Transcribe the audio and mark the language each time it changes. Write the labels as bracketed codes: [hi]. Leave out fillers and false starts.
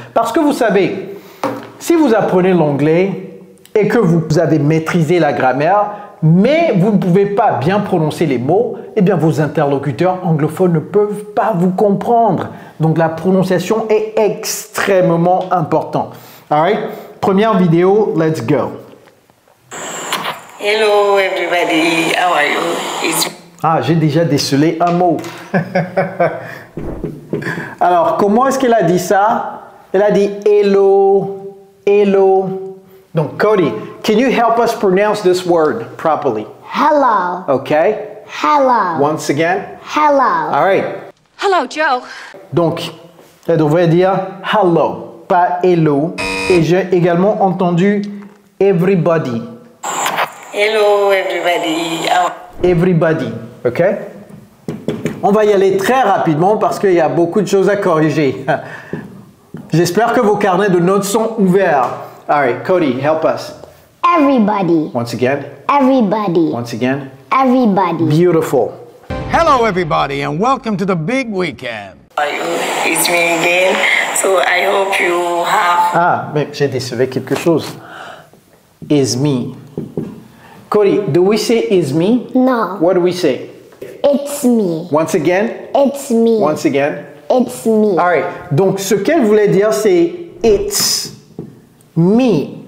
[fr] Parce que vous savez, si vous apprenez l'anglais et que vous avez maîtrisé la grammaire, mais vous ne pouvez pas bien prononcer les mots, eh bien vos interlocuteurs anglophones ne peuvent pas vous comprendre. Donc la prononciation est extrêmement importante. [en] Alright? [fr] Première vidéo, [en] let's go. Hello everybody, how are you? [fr] Ah, j'ai déjà décelé un mot. Alors, comment est-ce qu'elle a dit ça? Elle a dit hello, hello. [en] Donc, Cody, can you help us pronounce this word properly? Hello. Okay? Hello. Once again? Hello. All right. Hello, Joe. [fr] Donc, elle devrait dire hello, pas hello. Et j'ai également entendu everybody. [en] Hello everybody. Everybody, ok? [fr] On va y aller très rapidement parce qu'il y a beaucoup de choses à corriger. J'espère que vos carnets de notes sont ouverts. [en] All right, Cody, help us. Everybody. Once again. Everybody. Once again. Everybody. Beautiful. Hello, everybody, and welcome to the big weekend. How are you? It's me again. So I hope you have. [fr] Ah, mais j'ai décelé quelque chose. [en] Is me. Cody, do we say is me? No. What do we say? It's me. Once again. It's me. Once again. It's me. All right. [fr] Donc, ce qu'elle voulait dire, c'est [en] it's me.